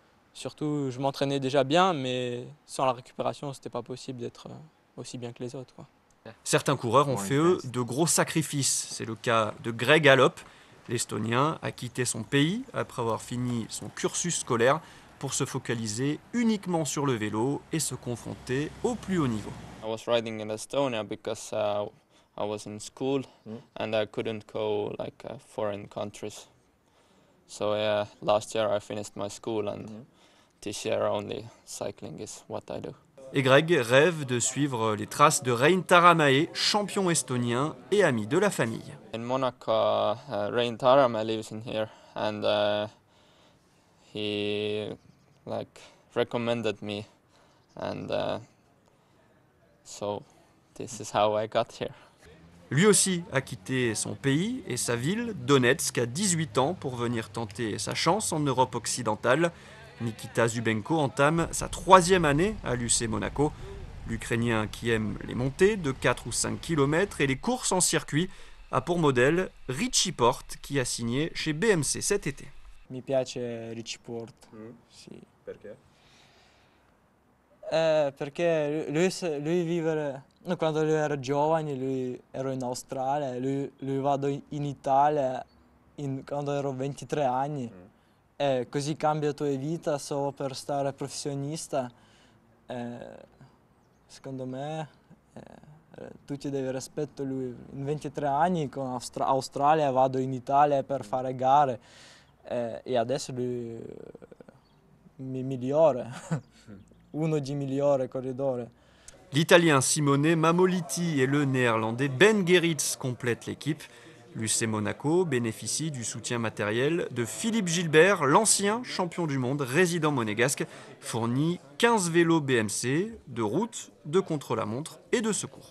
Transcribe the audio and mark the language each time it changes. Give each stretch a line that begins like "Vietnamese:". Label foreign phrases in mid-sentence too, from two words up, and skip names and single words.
French: Donc Surtout, je m'entraînais déjà bien, mais sans la récupération, c'était pas possible d'être aussi bien que les autres, quoi. Certains coureurs ont fait, eux, de gros sacrifices. C'est le cas de Greg Allop. L'Estonien a quitté son pays après avoir fini son cursus scolaire pour se focaliser uniquement sur le vélo et se confronter au plus haut niveau.
English: I was riding in Estonia because I was in school and I couldn't go like foreign countries. So last year I finished my school and this year only cycling is what I do.
French: Et Greg rêve de suivre les traces de Rein Taramae, champion estonien et ami de la famille.
English: In Monaco, Rein Taaramäe lives in here and he like recommended me and so this is how I got here.
French: Lui aussi a quitté son pays et sa ville, Donetsk, à 18 ans pour venir tenter sa chance en Europe occidentale. Nikita Zubenko entame sa 3e année à l'UC Monaco. L'Ukrainien qui aime les montées de 4 ou 5 km et les courses en circuit a pour modèle Richie Porte qui a signé chez BMC cet été.
Italian: Mi piace Richie Porte. Sì. Perché? Perché lui vive, quando lui era giovane, lui ero in Australia, lui vado in Italia quando ero 23 anni. Così cambia tua vita solo per stare professionista. Secondo me tutti devi rispetto lui. In 23 anni con Australia vado in Italia per fare gare e adesso lui mi migliore. Uno di migliore corridore.
French: L'Italien Simone Mamoliti et le Néerlandais Ben Geritz complètent l'équipe. L'UC Monaco bénéficie du soutien matériel de Philippe Gilbert, l'ancien champion du monde résident monégasque, fournit 15 vélos BMC de route, de contre-la-montre et de secours.